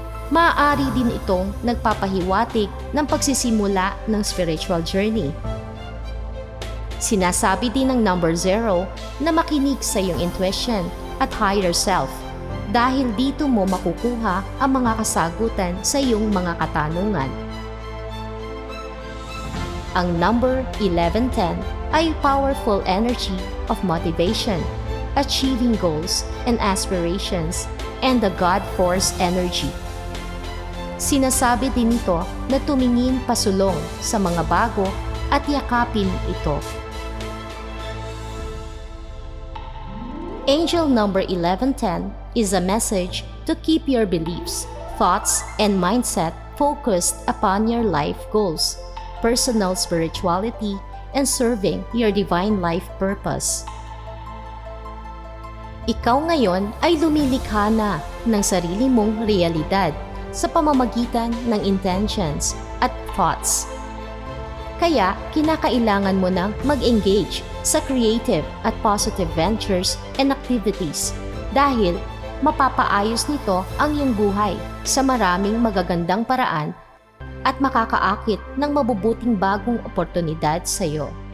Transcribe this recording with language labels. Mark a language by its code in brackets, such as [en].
[tl] Maaari din itong nagpapahiwatig ng pagsisimula ng spiritual journey. Sinasabi din ng number 0 na makinig sa iyong intuition at higher self dahil dito mo makukuha ang mga kasagutan sa iyong mga katanungan. Ang number 1110 ay [en] powerful energy of motivation, achieving goals and aspirations, and the God Force energy. [tl] Sinasabi din ito na tumingin pasulong sa mga bago at yakapin ito. [en] Angel number 1110 is a message to keep your beliefs, thoughts, and mindset focused upon your life goals, personal spirituality, and serving your divine life purpose. [tl] Ikaw ngayon ay lumilikha na ng sarili mong realidad sa pamamagitan ng intentions at thoughts. Kaya kinakailangan mo nang mag-engage sa creative at positive [en] ventures and activities [tl] dahil mapapaayos nito ang iyong buhay sa maraming magagandang paraan at makakaakit ng mabubuting bagong oportunidad sa iyo.